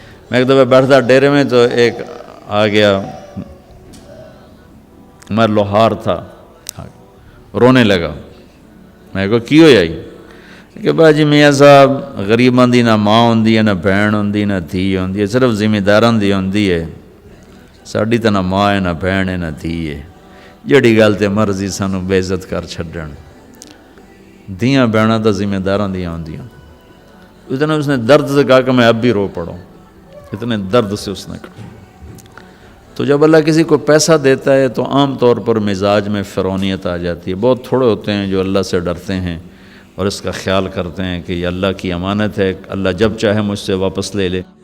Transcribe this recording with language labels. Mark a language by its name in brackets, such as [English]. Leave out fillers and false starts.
[Urdu] میں ایک دفعہ بیٹھتا ڈیرے میں تو ایک آ گیا، ہمارا لوہار تھا، رونے لگا. [Punjabi] میں کہا کی ہویا جی؟ کہ باجی میاں صاحب غریباں دی نہ ماں ہوندی ہے، نہ بہن ہوندی، نہ دھی ہوندی ہے، صرف ذمہ داراں دی ہوندی ہے. ساڈی تو نہ ماں ہے، نہ بہن ہے، نہ دھی ہے. جڑی گل تے مرضی سانو بے عزت کر چھڈن، دھیاں بہناں تو ذمہ داراں دیاں ہوندیاں. [Urdu] اتنا اس نے درد سے کہا کہ میں اب بھی رو پڑوں، اتنے درد سے اس نے کہا. تو جب اللہ کسی کو پیسہ دیتا ہے تو عام طور پر مزاج میں فرعونیت آ جاتی ہے. بہت تھوڑے ہوتے ہیں جو اللہ سے ڈرتے ہیں اور اس کا خیال کرتے ہیں کہ یہ اللہ کی امانت ہے، اللہ جب چاہے مجھ سے واپس لے لے.